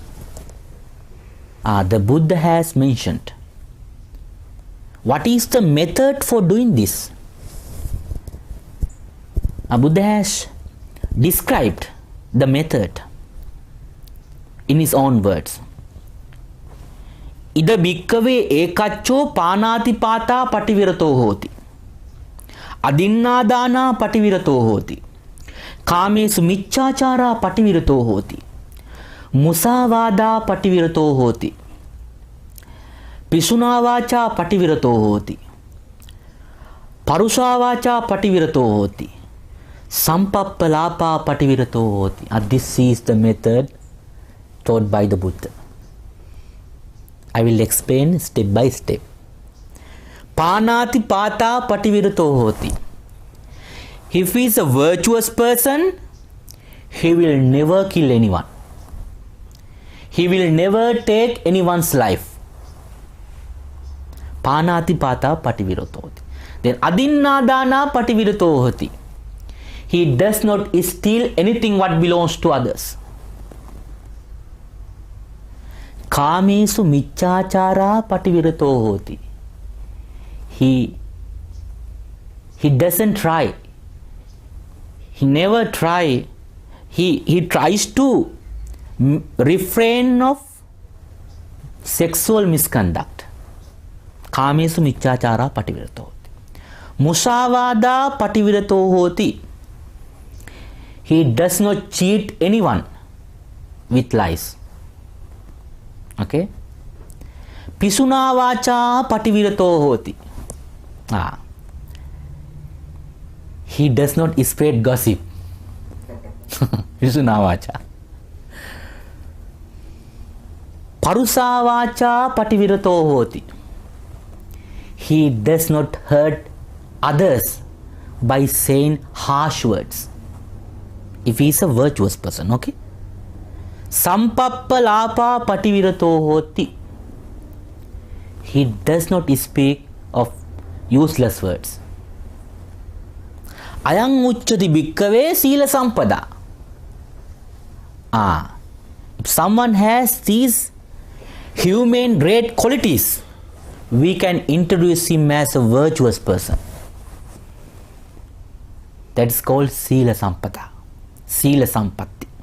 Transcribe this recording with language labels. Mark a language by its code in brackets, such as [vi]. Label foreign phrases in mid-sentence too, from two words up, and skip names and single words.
[en] The Buddha has mentioned. What is the method for doing this? Buddha has described the method in his own words. [pi] Ida bhikkave ekaccho panati pata pativirato hoti. Adinnadana pativirato hoti. Kamesu miccachara pativirato hoti. Musavada pativirato hoti. Pisunavacha pativirato hoti. Parusavacha pativirato hoti. Sampappalapa pativirato hoti. [en] This is the method taught by the Buddha. I will explain step by step. [pi] Panati pata pativirato hoti. [en] If he is a virtuous person, he will never kill anyone. He will never take anyone's life. [pi] Panati pata pativirato hoti. Then adinnadana pativirato hoti. [en] He does not steal anything what belongs to others. [pi] Kamesu miccachara pativirato hoti. [en] He doesn't try. He never try. He tries to refrain of sexual misconduct. [pi] Kamesu miccachara pativirato hoti. Musavada pativirato hoti. [en] He does not cheat anyone with lies. Okay. [pi] Pisuna vacha pativirato hoti. [en] He does not spread gossip. [pi] Pisuna vacha. Parusa vacha pativirato hoti. [en] He does not hurt others by saying harsh words. If he is a virtuous person, okay? [pi] Sampappalapa pativirato hoti. [en] He does not speak of useless words. [pi] Ayang uchchati bhikkave Sila Sampada. [en] If someone has these human great qualities, we can introduce him as a virtuous person. That is called [pi] Sila Sampada. Sila Sampatti.